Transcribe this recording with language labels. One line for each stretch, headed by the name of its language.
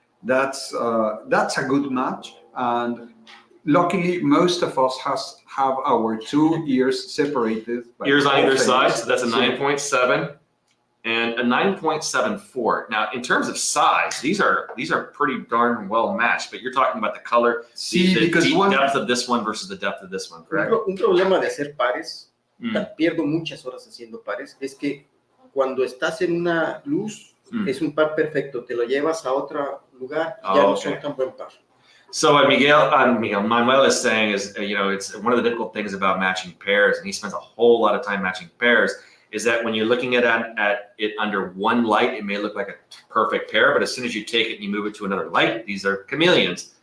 English: That's a good match. And luckily, most of us have our 2 ears separated. Ears on either side, so that's a 9.7 and a 9.74. Now, in terms of size, these are pretty darn well matched, but you're talking about the color, the deep depth of this one versus the depth of this one, correct?
Spanish: Un problema de hacer pares, pierdo muchas horas haciendo pares, es que cuando estás en una luz, es un par perfecto, te lo llevas a otro lugar, ya no son tan buen par.
English: So what Manuel is saying is, it's one of the difficult things about matching pairs, and he spends a whole lot of time matching pairs, is that when you're looking at it under one light, it may look like a perfect pair, but as soon as you take it and you move it to another light, these are chameleons.